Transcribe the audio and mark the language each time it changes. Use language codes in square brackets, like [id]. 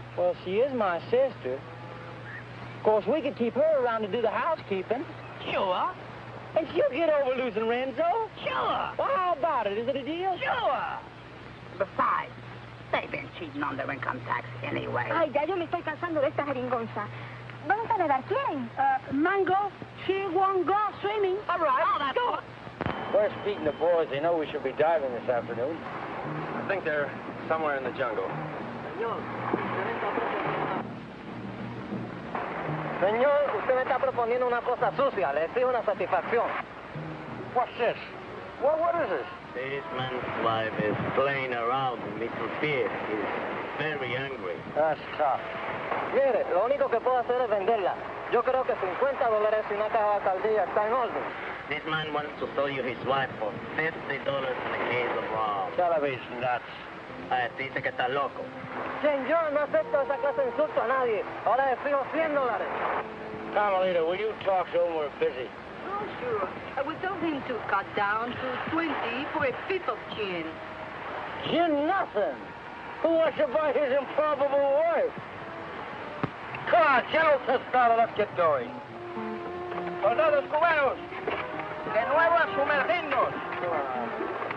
[en] Well, she is my sister. Of course, we could keep her around to do the housekeeping. Sure. And she'll get over losing Renzo. Sure. Well, how about it? Is it a deal? Sure. Besides, they've been cheating on their income tax anyway. [es] Ay, ya yo me estoy cansando de esta jeringonza. ¿Vamos a nadar? ¿Quién? [en] Mango, she won't go swimming. All right. Oh, that's go. Where's Pete and the boys? They know we should be diving this afternoon. I think they're somewhere in the jungle. [es] Señor, usted me está proponiendo una cosa sucia. Le exijo una satisfacción. [en] What's this? What is this? This man's wife is playing around with Mr. Pierre. He's very angry. That's tough. [es] Mire, lo único que puedo hacer es venderla. Yo creo que $50 y una caja de alcaldía está en orden. [en] This man wants to sell you his wife for $50 in a case of rum. Television nuts. [es] Dice que está loco. Señor, no acepto esa clase de insulto a nadie. Ahora le exijo $100. [en] Carmelita, will you talk to him? We're busy. Oh, sure. I would tell him to cut down to 20 for a fifth of gin. Gin nothing. Who wants to buy his improbable wife? Come on, General Tostado, let's get going. [es] Soldados cubanos, de nuevo a sumergirnos.